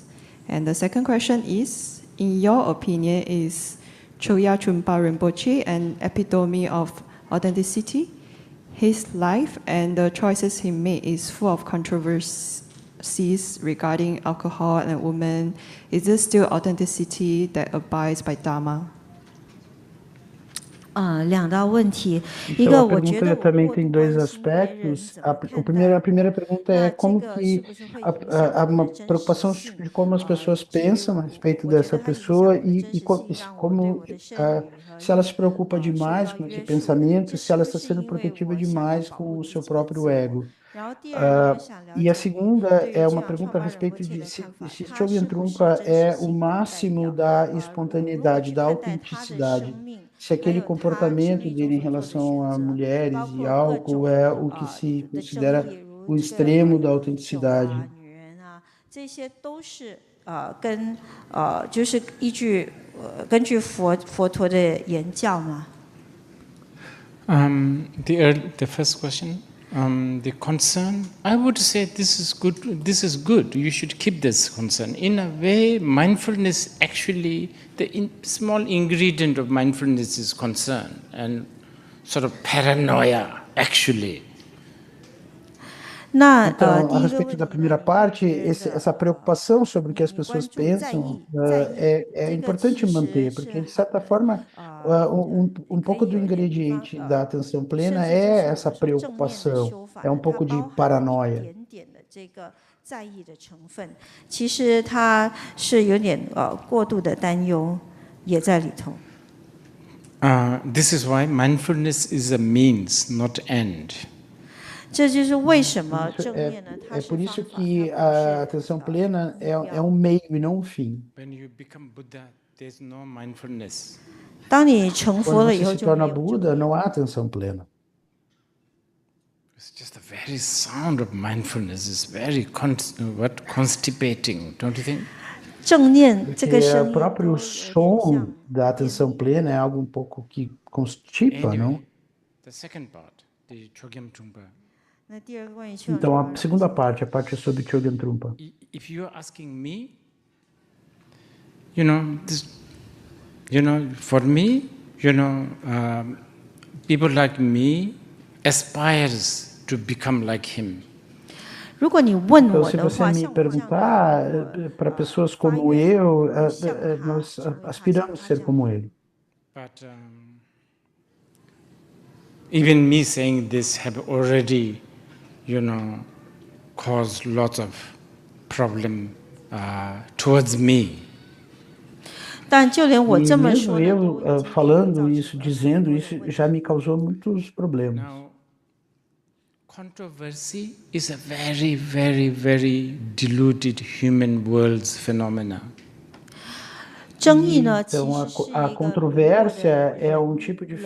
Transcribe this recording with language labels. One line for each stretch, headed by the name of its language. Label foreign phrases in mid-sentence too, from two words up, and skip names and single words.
English: And the second question is, in your opinion, is Choya Chumpa Rinpoche an epitome of authenticity? His life and the choices he made is full of controversies regarding alcohol and women. Is this still authenticity that abides by Dharma?
Chinese: 两道问题，一
Portuguese: Então,
Chinese: 个
Portuguese: a
Chinese: 我觉
Portuguese: pergunta
Chinese: 得
Portuguese: também
Chinese: 我
Portuguese: tem 2 aspectos. A primeira pergunta é como que há uma preocupação de como as pessoas pensam a respeito dessa pessoa e como se ela se preocupa demais com esse pensamento, se ela está sendo protetiva demais com o seu próprio ego. E a segunda é uma pergunta a respeito de se Chogyam Trungpa é o máximo da espontaneidade, da autenticidade. Se aquele comportamento dele em relação a mulheres e álcool é o que se considera o extremo da autenticidade.
Chinese: 这些都是就是根据佛陀的言教嘛。
English: The first question, the concern, I would say this is good. This is good. You should keep this concern. In a way, mindfulness actually, the small ingredient of mindfulness is concern and sort of paranoia, actually.
Portuguese: Então, a respeito da primeira parte, essa preocupação sobre o que as pessoas pensam é importante manter, porque, de certa forma, um pouco do ingrediente da atenção plena é essa preocupação, é um pouco de paranoia.
Chinese: 在意的成分，其实它是有点过度的担忧也在里头。
English: This is why mindfulness is a means, not end.
Chinese: 这就是为什么正念呢？它
Portuguese: É
Chinese: 是
Portuguese: por isso que a atenção plena é um meio e não um fim.
English: When you become Buddha, there's no mindfulness.
Chinese: 当你成佛
Portuguese: Quando
Chinese: 了以
Portuguese: você
Chinese: 后
Portuguese: se
Chinese: 就
Portuguese: torna
Chinese: 没有
Portuguese: Buda, não há atenção plena.
English: It's just the very sound of mindfulness is very constipating, don't you think?
Chinese: 正念这个
Portuguese: Porque
Chinese: 声
Portuguese: o
Chinese: 音
Portuguese: próprio som da atenção plena é algo um pouco que constipa, não?
English: Anyway, the second part, the Chogyam Trungpa.
Chinese: 那第二个关于
Portuguese: Então, a segunda parte, a parte sobre Chogyam Trungpa.
English: If you're asking me, you know, for me, people like me aspires to become like him.
Chinese: 如果你问
Portuguese: Então,
Chinese: 我
Portuguese: se
Chinese: 的
Portuguese: você
Chinese: 话，
Portuguese: me
Chinese: 像我这样
Portuguese: perguntar, para pessoas como eu, nós aspiramos a ser como ele.
English: But even me saying this have already, caused lots of problem towards me.
Chinese: 但就连我
Portuguese: E
Chinese: 这么
Portuguese: mesmo
Chinese: 说的，
Portuguese: eu falando isso, dizendo isso, já me causou muitos problemas.
English: Now, controversy is a very, very, very diluted human world's phenomena.
Chinese: 争议呢，其
Portuguese: Então,
Chinese: 实是
Portuguese: a
Chinese: 一个
Portuguese: controvérsia é um tipo de